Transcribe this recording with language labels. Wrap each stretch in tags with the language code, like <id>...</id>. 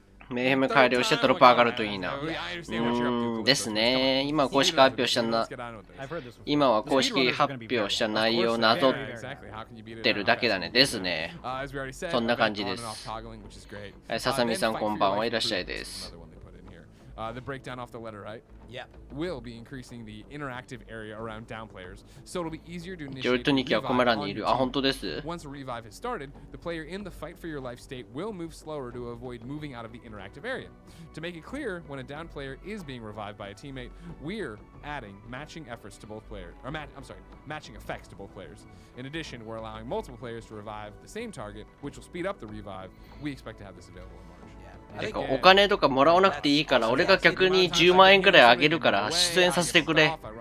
<ja>メイヘム改良してトロップ上がるといいな。ですね。今は公式発表した今は公式発表した内容をなぞってるだけだね。ですね。そんな感じです。ささみさんこんばんはいらっしゃいです。</ja> <en>The breakdown off the letter, right? Yeah. Will be increasing the interactive area around down players, so it'll be easier to initiate revive on your team. Once a revive has started, the player in the fight for your life state will move slower to avoid moving out of the interactive area. To make it clear, when a down player is being revived by a teammate, we're adding matching efforts to both players, or matching effects to both players. In addition, we're allowing multiple players to revive the same target, which will speed up the revive. We expect to have this available in March.</en> <ja>てかお金とかもらわなくていいから俺が逆に10万円くらいあげるから出演させてくれ。</ja>